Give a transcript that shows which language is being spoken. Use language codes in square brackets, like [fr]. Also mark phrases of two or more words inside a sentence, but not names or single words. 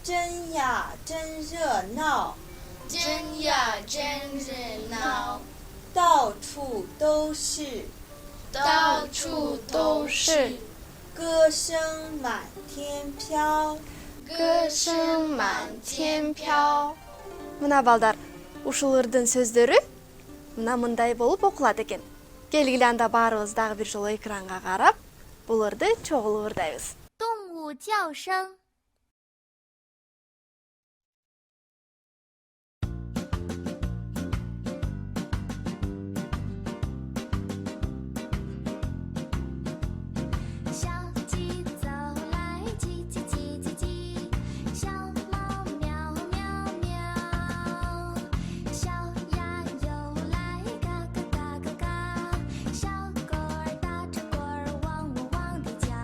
[zh] 真呀，真热闹，真呀真热闹，到处都是，到处都是歌声满天飘。歌声满天飘。 [ky] Мына балдар, ушул ырдын сөздөрү мына мындай болуп окулат экен. Келгиле анда баарыбыз дагы бир жолу экранга карап, бул ырды чогулуп ырдайбыз. [zh] 动物叫声。小鸡走来，叽叽叽叽叽；小猫喵喵喵；小鸭游来，嘎嘎嘎嘎嘎；小狗儿打着滚儿，汪汪汪地叫。